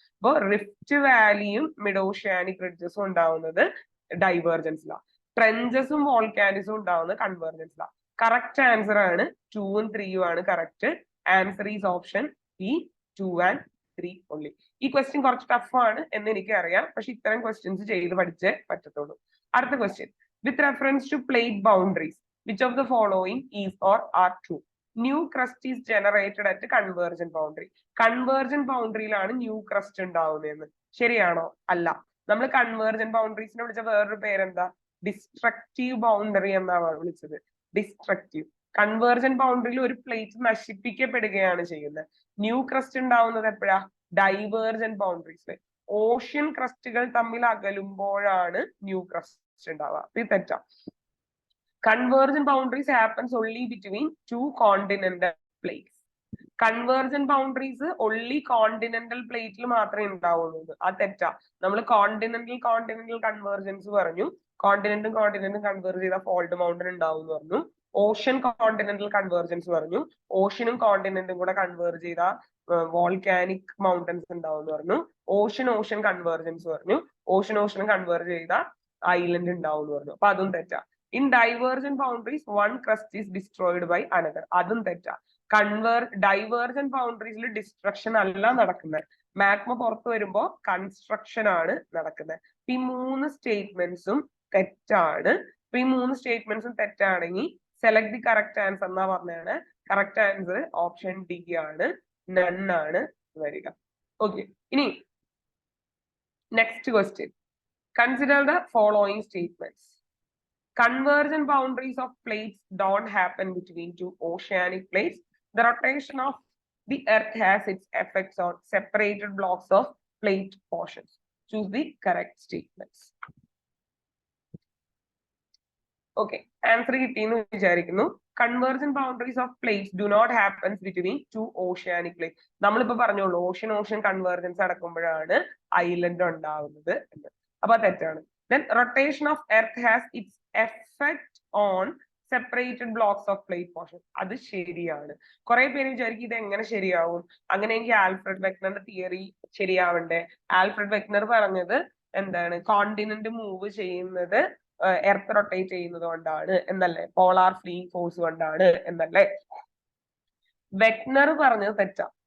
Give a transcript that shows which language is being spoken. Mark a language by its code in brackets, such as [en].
[ml] അപ്പൊ rift വാലിയും mid oceanic റിഡ്ജസും ഉണ്ടാവുന്നത് ഡൈവേർജൻസിലാണ്. ട്രെഞ്ചസും വോൾക്കാനിസും ഉണ്ടാവുന്നത് കൺവേർജൻസിലാണ്. കറക്റ്റ് ആൻസർ ആണ് 2 ഉം 3 ആണ് correct. [en] Answer is option B, 2 and 3 only. [ml] ഈ ക്വസ്റ്റ്യൻ കുറച്ച് ടഫ് ആണ് എന്ന് എനിക്ക് അറിയാം, പക്ഷെ ഇത്തരം ക്വസ്റ്റ്യൻസ് ചെയ്ത് പഠിച്ചേ പറ്റത്തുള്ളൂ. അടുത്ത [en] Question, with reference to plate boundaries which of the following is or are true? New crust is generated at convergent boundary. [ml] Convergent boundaryയിലാണ് new crest ഉണ്ടാവുന്നതെന്ന് ശരിയാണോ? അല്ല. നമ്മൾ കൺവേർജന്റ് ബൗണ്ടറീസിനെ വിളിച്ച വേറൊരു പേരെന്താ? ഡിസ്ട്രക്റ്റീവ് ബൗണ്ടറി എന്നാണ് വിളിച്ചത്. ഡിസ്ട്രക്റ്റീവ്. കൺവേർജന്റ് ബൗണ്ടറിയിൽ ഒരു പ്ലേറ്റ് നശിപ്പിക്കപ്പെടുകയാണ് ചെയ്യുന്നത്. ന്യൂ ക്രസ്റ്റ് ഉണ്ടാവുന്നത് എപ്പോഴാ? ഡൈവേർജന്റ് ബൗണ്ടറീസിൽ. ഓഷ്യൻ ക്രസ്റ്റുകൾ തമ്മിൽ അകലുമ്പോഴാണ് ന്യൂ ക്രസ്റ്റ് ഉണ്ടാവുക. ഇത് തെറ്റാ. [en] Convergent boundaries happens only between two continental plates. Convergent boundaries only continental plate [ml] മാത്രമേ ഉണ്ടാവുള്ളൂ. അത് തെറ്റാ. നമ്മൾ കോണ്ടിനെന്റൽ കൺവേർജൻസ് പറഞ്ഞു. കോണ്ടിനെന്റും കൺവേർജ് ചെയ്ത ഫോൾട്ട് മൗണ്ടൻ ഉണ്ടാവും എന്ന് പറഞ്ഞു. ഓഷ്യൻ കോണ്ടിനെന്റൽ കൺവേർജൻസ് പറഞ്ഞു. ഓഷ്യനും കോണ്ടിനെന്റും കൂടെ കൺവേർജ് ചെയ്ത വോൾക്കാനിക് മൗണ്ടൻസ് ഉണ്ടാവും എന്ന് പറഞ്ഞു. ഓഷ്യൻ കൺവേർജൻസ് പറഞ്ഞു. ഓഷ്യനും കൺവേർജ് ചെയ്ത ഐലൻഡ് ഉണ്ടാവും എന്ന് പറഞ്ഞു. അപ്പൊ അതും തെറ്റാ. [en] In divergent boundaries, one crust is destroyed by another. [ml] അതും തെറ്റാ. ഡൈവേർജന്റ് ബൗണ്ടറീസിൽ ഡിസ്ട്രക്ഷൻ അല്ല നടക്കുന്നത്. മാഗ്മ പുറത്തു വരുമ്പോ കൺസ്ട്രക്ഷൻ ആണ് നടക്കുന്നത്. ഈ 3 സ്റ്റേറ്റ്മെന്റ്സും തെറ്റാണ്. ഈ 3 സ്റ്റേറ്റ്മെന്റ്സും തെറ്റാണെങ്കിൽ സെലക്ട് ദി കറക്റ്റ് ആൻസർ എന്നാ പറഞ്ഞാണ്. കറക്റ്റ് ആൻസർ ഓപ്ഷൻ ഡി ആണ്, നൺ ആണ് വരിക. ഓക്കെ, ഇനി next question. [en] Consider the following statements. Convergent boundaries of plates don't happen between two oceanic plates. The rotation of the earth has its effects on separated blocks of plate portions. Choose the correct statements. [ml] Okay, answer കിട്ടിയെന്ന് വിചാരിക്കുന്നു. [en] Convergent boundaries of plates do not happen between two oceanic plates. [ml] നമ്മളിപ്പോ പറഞ്ഞോളൂ ocean convergence നടക്കുമ്പോഴാണ് island ഉണ്ടാവുന്നത് എന്ന്. അപ്പൊ തെറ്റാണ്. [en] Then rotation of earth has its effect on separated blocks of plate portion. [ml] അത് ശരിയാണ്. കുറെ പേര് വിചാരിക്കും ഇത് എങ്ങനെ ശരിയാവും, അങ്ങനെയെങ്കിൽ ആൽഫ്രഡ് വെഗ്നറിന്റെ തിയറി ശരിയാവണ്ടേ? ആൽഫ്രഡ് വെഗ്നർ പറഞ്ഞത് എന്താണ്? കോണ്ടിനെന്റ് മൂവ് ചെയ്യുന്നത് എർത്ത് റൊട്ടേറ്റ് ചെയ്യുന്നത് കൊണ്ടാണ് എന്നല്ലേ? പോളാർ ഫ്ലീയിങ് ഫോഴ്സ് കൊണ്ടാണ് എന്നല്ലേ? വെഗ്നർ പറഞ്ഞത് തെറ്റാ.